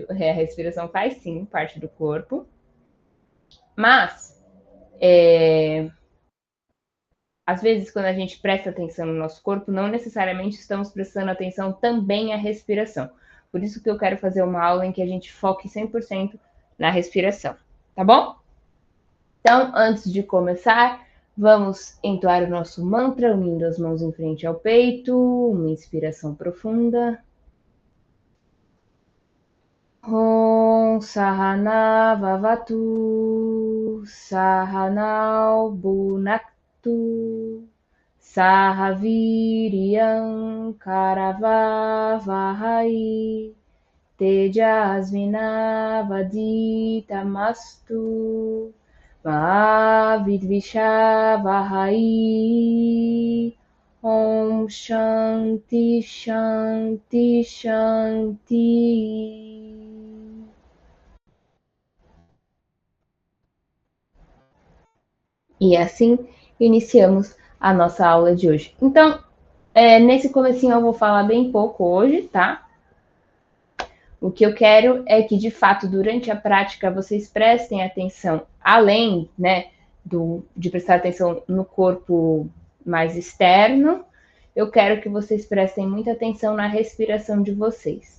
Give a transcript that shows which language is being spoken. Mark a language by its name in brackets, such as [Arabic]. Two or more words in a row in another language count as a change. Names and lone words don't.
[Portuguese] A respiração faz sim parte do corpo. Mas às vezes, quando a gente presta atenção no nosso corpo, não necessariamente estamos prestando atenção também à respiração. Por isso que eu quero fazer uma aula em que a gente foque 100% na respiração, tá bom? Então, antes de começar, vamos entoar o nosso mantra, unindo as mãos em frente ao peito, uma inspiração profunda. [Sanskrit] Om Sahana Vavatu Sahanau Bunaktu Sahaviriam Karavavahai Tejasvinavaditamastu Mahavidvishavahai Om Shanti Shanti Shanti. [Portuguese] E assim iniciamos a nossa aula de hoje. Então, nesse comecinho eu vou falar bem pouco hoje, tá? O que eu quero é que, de fato, durante a prática, vocês prestem atenção, além, né, de prestar atenção no corpo mais externo, eu quero que vocês prestem muita atenção na respiração de vocês.